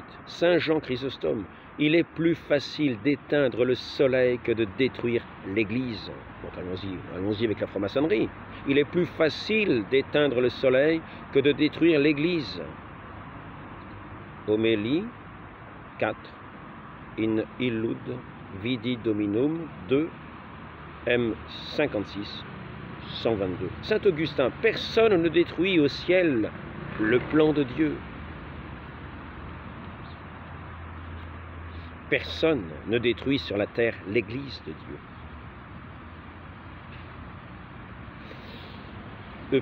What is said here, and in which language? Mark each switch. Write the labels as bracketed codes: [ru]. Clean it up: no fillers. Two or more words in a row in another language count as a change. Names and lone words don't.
[fr] Saint Jean Chrysostome, il est plus facile d'éteindre le soleil que de détruire l'Église. Bon, allons-y avec la franc-maçonnerie. Il est plus facile d'éteindre le soleil que de détruire l'Église. Homélie 4, [la] in illud vidi dominum 2 M56 122. [fr] Saint Augustin, personne ne détruit au ciel le plan de Dieu. Personne ne détruit sur la terre l'Église de Dieu.